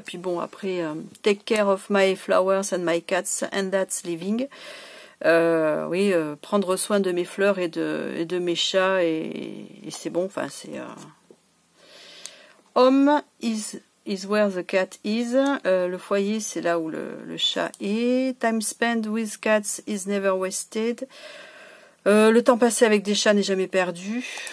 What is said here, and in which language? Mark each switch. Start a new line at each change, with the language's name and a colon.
French: Puis bon, après,
English: take care of my flowers and my cats, and that's living.
French: Oui, prendre soin de mes fleurs et de mes chats. Et c'est bon, enfin, c'est...
English: Home is where the cat is.
French: Le foyer, c'est là où le chat est.
English: Time spent with cats is never wasted.
French: Le temps passé avec des chats n'est jamais perdu.